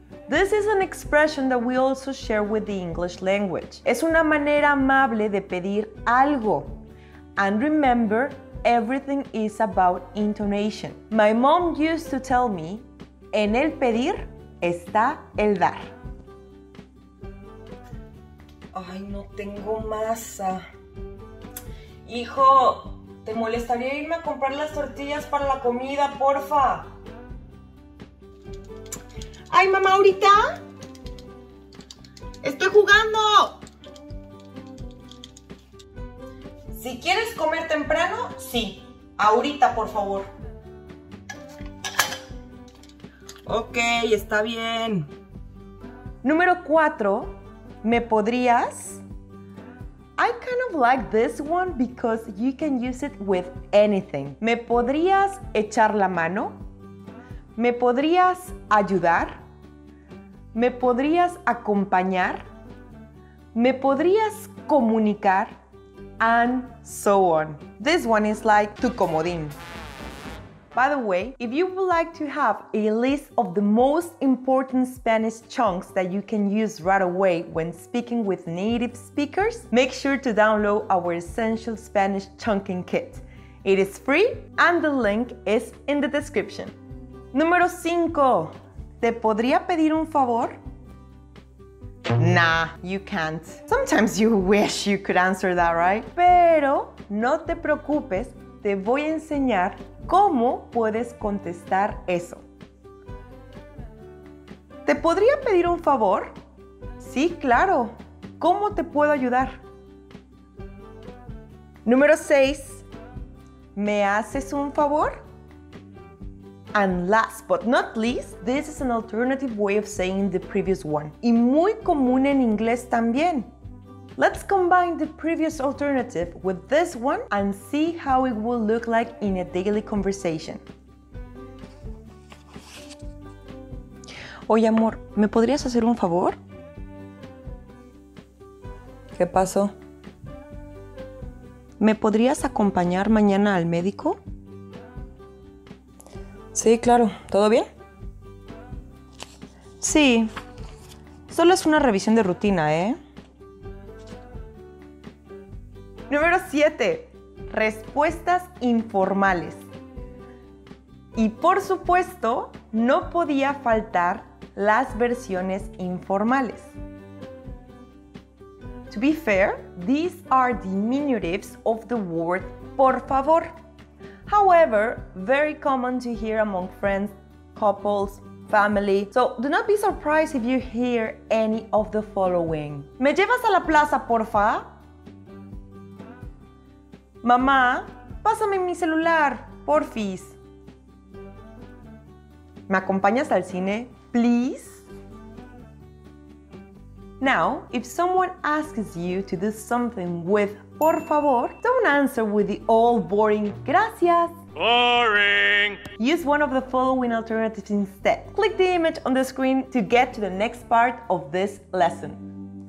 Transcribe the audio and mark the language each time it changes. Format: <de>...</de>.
<en>This is an expression that we also share with the English language.</en> <es>Es una manera amable de pedir algo.</es> <en>And remember, everything is about intonation. My mom used to tell me,</en> <es>en el pedir está el dar. Ay, no tengo masa. Hijo, ¿te molestaría irme a comprar las tortillas para la comida, porfa? ¡Ay, mamá, ahorita! ¡Estoy jugando! Si quieres comer temprano, sí. Ahorita, por favor. Ok, está bien. Número 4. ¿Me podrías?</es> <en>I kind of like this one because you can use it with anything.</en> <es>¿Me podrías echar la mano? ¿Me podrías ayudar? ¿Me podrías acompañar? ¿Me podrías comunicar?</es> <en>And so on. This one is like</en> <es>tu comodín.</es> <en>By the way, if you would like to have a list of the most important Spanish chunks that you can use right away when speaking with native speakers, make sure to download our Essential Spanish Chunking Kit. It is free and the link is in the description.</en> <es>Número 5. ¿Te podría pedir un favor?</es> <en>Nah, you can't. Sometimes you wish you could answer that, right?</en> <es>Pero no te preocupes, te voy a enseñar cómo puedes contestar eso. ¿Te podría pedir un favor? Sí, claro. ¿Cómo te puedo ayudar? Número 6. ¿Me haces un favor?</es> <en>And last but not least, this is an alternative way of saying the previous one.</en> <es>Y muy común en inglés también.</es> <en>Let's combine the previous alternative with this one and see how it will look like in a daily conversation.</en> <es>Oye, amor, ¿me podrías hacer un favor? ¿Qué pasó? ¿Me podrías acompañar mañana al médico? Sí, claro. ¿Todo bien? Sí. Solo es una revisión de rutina, ¿eh? Número 7. Respuestas informales. Y por supuesto, no podía faltar las versiones informales.</es> <en>To be fair, these are diminutives of the word por favor. However, very common to hear among friends, couples, family. So do not be surprised if you hear any of the following.</en> <es>¿Me llevas a la plaza, porfa? Mamá, pásame mi celular, porfis. ¿Me acompañas al cine, please?</es> <en>Now, if someone asks you to do something with por favor, don't answer with the old boring gracias. Boring! Use one of the following alternatives instead. Click the image on the screen to get to the next part of this lesson.</en>